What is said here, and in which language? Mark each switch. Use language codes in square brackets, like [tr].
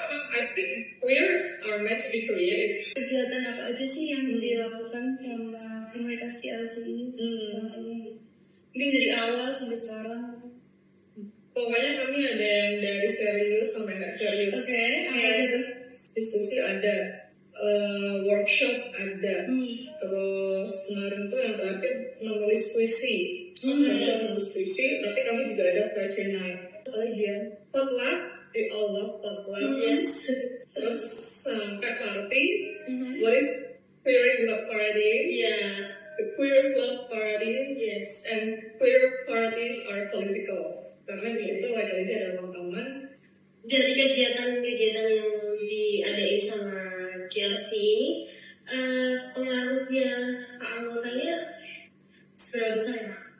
[en] I think queers are meant to be creative. [id] Kegiatan apa aja sih yang dilakukan sama komunitas KLC ini? Mungkin dari awal sampai sekarang. Pokoknya kami ada yang dari serius sampai nggak serius. Apa aja tuh? Diskusi ada, workshop ada, terus kemarin tuh yang terakhir menulis puisi. Menulis puisi, tapi kami juga ada poetry night. Apalagi ya, [en] potluck. We all love potluck. Yes. [id] Terus sampai party. [en] What is queer without party? Yeah. The queers love party. Yes. And queer parties are political. [id] Karena di situ lagi-lagi ada teman-teman. Dari kegiatan-kegiatan yang diadain sama KLC ini, pengaruhnya anggotanya seberapa besar ya?